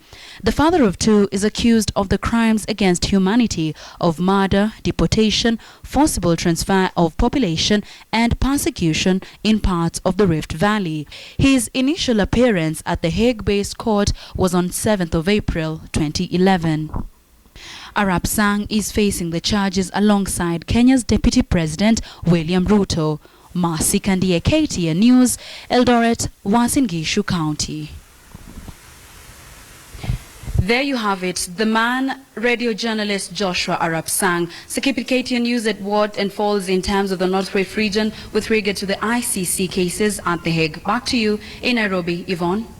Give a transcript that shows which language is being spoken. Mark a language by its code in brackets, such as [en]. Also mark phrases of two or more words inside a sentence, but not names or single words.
[en] The father of two is accused of the crimes against humanity of murder, deportation, forcible transfer of population and persecution in parts of the Rift Valley. His initial appearance at the Hague-based court was on 7th of April 2011. Arap Sang is facing the charges alongside Kenya's Deputy President William Ruto. Mercy Kandie, KTN News, Eldoret, Uasin Gishu County. There you have it, the man, radio journalist Joshua Arap Sang. So keep it KTN News at what unfolds in terms of the North Rift region with regard to the ICC cases at The Hague. Back to you in Nairobi, Yvonne.